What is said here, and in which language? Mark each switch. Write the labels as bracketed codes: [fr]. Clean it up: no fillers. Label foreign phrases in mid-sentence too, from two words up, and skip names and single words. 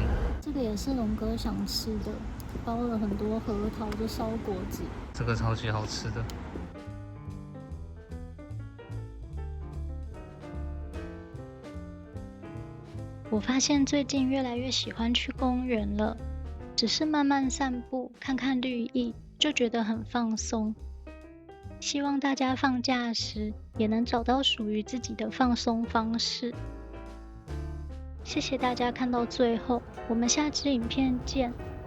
[zh] 這個也是龍哥想吃的，包了很多核桃的燒果子，這個超級好吃的。我發現最近越來越喜歡去公園了，只是慢慢散步，看看綠意，就覺得很放鬆。希望大家放假時也能找到屬於自己的放鬆方式。謝謝大家看到最後，我們下支影片見。